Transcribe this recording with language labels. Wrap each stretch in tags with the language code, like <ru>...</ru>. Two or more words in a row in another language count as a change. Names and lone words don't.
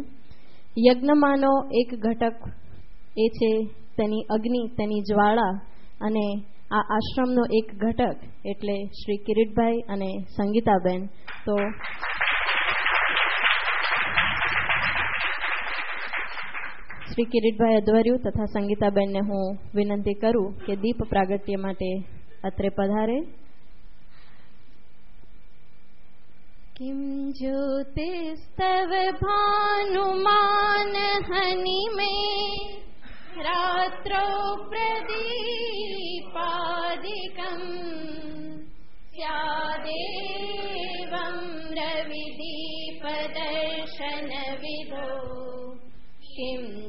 <gu>યજ્ઞમાંનો એક ઘટક એ છે તેની અગ્નિ, તેની જ્વાળા, અને આ આશ્રમનો એક ઘટક એટલે શ્રી કિરીટભાઈ અને સંગીતાબેન। તો શ્રી કિરીટભાઈ અધ્વર્યુ તથા સંગીતાબેનને હું વિનંતી કરું કે દીપ પ્રાગટ્ય માટે અત્રે પધારે।</gu> <sa>किं ज्योतिस्तव भानुमान हनि में रात्रौ प्रदीपादिकं स्यादेवं रविदीपदर्शन विदो किं</sa>